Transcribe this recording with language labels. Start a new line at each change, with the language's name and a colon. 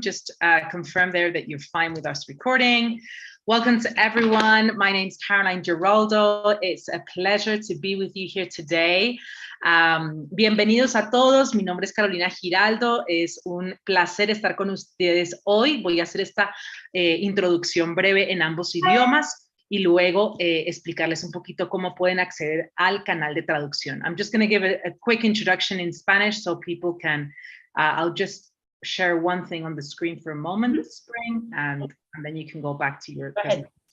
English: Just confirm there that you're fine with us recording. Welcome to everyone. My name's Caroline Giraldo. It's a pleasure to be with you here today.
Spanish: Bienvenidos a todos. Mi nombre es Carolina Giraldo. Es un placer estar con ustedes hoy. Voy a hacer esta introducción breve en ambos idiomas y luego explicarles un poquito cómo pueden acceder al canal de traducción.
English: I'm just going to give a quick introduction in Spanish so people can I'll just share one thing on the screen for a moment, Spring, and then you can go back to your presentation.